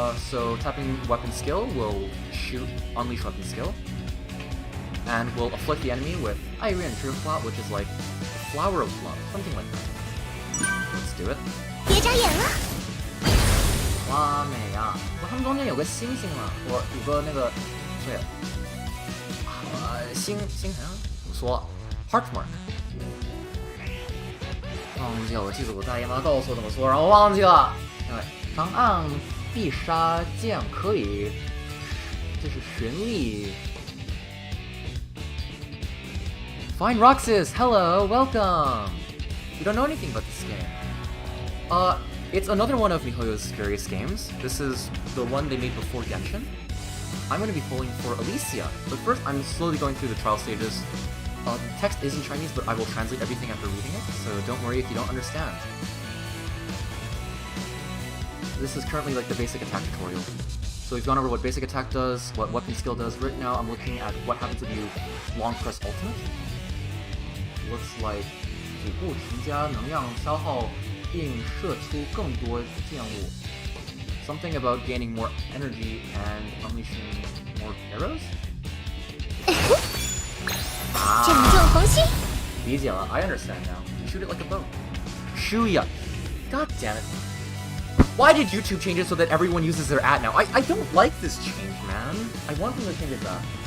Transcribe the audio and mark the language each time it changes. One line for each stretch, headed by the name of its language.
English: So tapping weapon skill will unleash weapon skill, and will afflict the enemy with 爱怨之花, which is like the flower of love, something like that. Let's do it.
Chinese: 别眨眼了。哇美呀！他们中间有个星星了，我有个那个，对了，星好像怎么说 ？
English: Heart mark。
Chinese: 忘记了，我记得我大姨妈告诉我怎么说，然后忘记了。对，长按必杀键可以，就是寻觅。
English: Fine Roxas, hello, welcome. You don't know anything about this game. It's another one of miHoYo's various games. This is the one they made before Genshin. I'm going to be pulling for Elysia, but first I'm slowly going through the trial stages. The text is in Chinese, but I will translate everything after reading it, so don't worry if you don't understand. This is currently like the basic attack tutorial. So we've gone over what basic attack does, what weapon skill does. Right now I'm looking at what happens if you long press ultimate.
Chinese: Looks like 主步群加能量消耗并射出更多剑物。
English: Something about gaining more energy and unleashing more arrows?
Chinese: 正中红心。理解了
English: I understand now. You shoot it like a bow. Shuya. God damn it. Why did YouTube change it so that everyone uses their @ now? I don't like this change, man. I want them to change it back.